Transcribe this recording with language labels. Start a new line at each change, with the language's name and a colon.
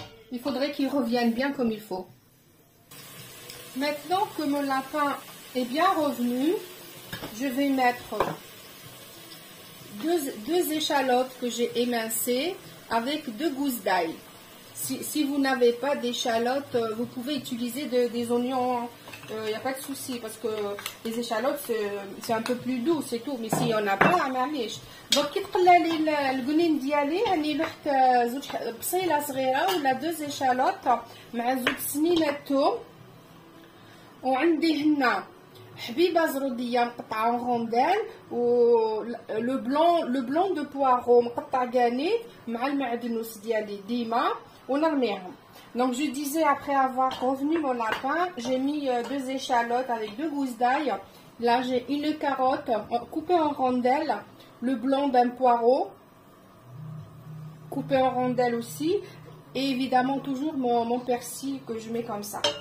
French: Il faudrait qu'il revienne bien comme il faut. Maintenant que mon lapin est bien revenu, je vais mettre deux échalotes que j'ai émincées avec 2 gousses d'ail. Si vous n'avez pas d'échalotes, vous pouvez utiliser des oignons. Il n'y a pas de souci parce que les échalotes c'est un peu plus doux, c'est tout. Mais si on n'a pas,
Arabic: معليش. Donc كي تقلى لي القنين ديالي راني لحت زوج بصيله صغيره ولا
French: 2 échalotes
Arabic: مع زوج سنينات توم، وعندي هنا حبيبه زروديه مقطعه رونديل، و لو بلون دو بوارو مقطع كانيت مع المعدنوس ديالي ديما ونرميهم.
French: Donc je disais, après avoir revenu mon lapin, j'ai mis 2 échalotes avec 2 gousses d'ail. Là j'ai une carotte coupée en rondelles, le blanc d'un poireau coupé en rondelles aussi, et évidemment toujours mon persil que je mets comme ça.